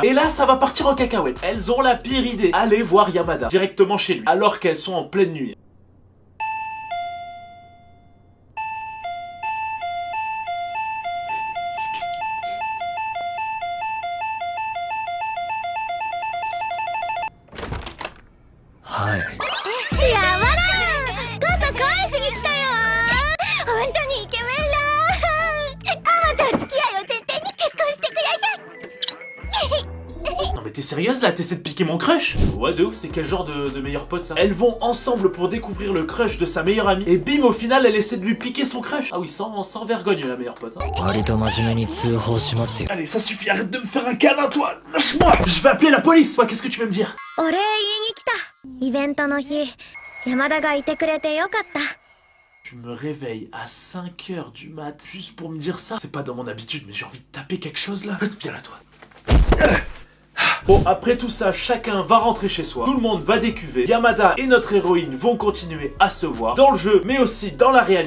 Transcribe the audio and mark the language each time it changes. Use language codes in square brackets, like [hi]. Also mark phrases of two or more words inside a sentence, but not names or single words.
[fr] Et là, ça va partir en cacahuète. Elles ont la pire idée. Aller voir Yamada directement chez lui, alors qu'elles sont en pleine nuit. [ja] はいやばら傘返しに来たよ本当にイケメンだママとお付き合いを前提に結婚してください [fr] Non mais t'es sérieuse là? T'essaies de piquer mon crush? Ouais de ouf, c'est quel genre de meilleur pote ça? Elles vont ensemble pour découvrir le crush de sa meilleure amie. Et bim, au final elle essaie de lui piquer son crush. Ah oui, sans vergogne la meilleure pote hein. [ja] 割と真面目に通報しますよ [fr] Allez, ça suffit, arrête de me faire un câlin toi. Lâche-moi. Je vais appeler la police. Ouais, qu'est-ce que tu veux me dire? [ja] お礼言いに来たイベントの日山田がいてくれてよかった [fr] Tu me réveilles à 5h du mat juste pour me dire ça? C'est pas dans mon habitude, mais j'ai envie de taper quelque chose là. Viens là toi. Bon, après tout ça, chacun va rentrer chez soi. Tout le monde va décuver. Yamada et notre héroïne vont continuer à se voir dans le jeu, mais aussi dans la réalité.